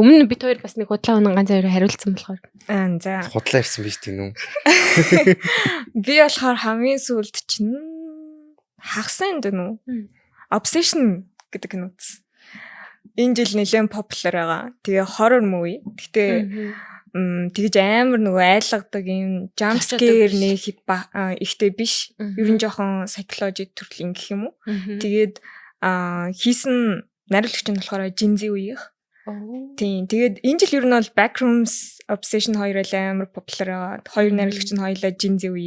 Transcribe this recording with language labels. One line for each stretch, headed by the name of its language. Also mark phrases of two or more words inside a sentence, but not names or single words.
Mongolian: Өмнө бид хоёр бас нэг худлаа өнөн ганц хоёроо хариулсан болохоор. За. Худлаа ирсэн биз тийм үү? Би болохоор хамгийн сүүлд чинь хагасан энэ үү? Obsession гэдэг кино үзсэн. Энэ жил нэлээд популяр байгаа.
English: Тэгээ horror movie.
Mongolian: Гэтэ тэгж амар нөгөө айлгадаг юм
English: jump scare
Mongolian: нэг ихтэй биш. Ер нь жоохон psychology төрлийн гэх юм уу. Тэгээд хийсэн найруулагч нь болохоор Jinzi үеих. Тийм. Тэгээд энэ жил ер нь бол Backrooms Obsession хоёроо амар популяр байгаа. Хоёр найруулагч нь хоёулаа Jinzi үеих.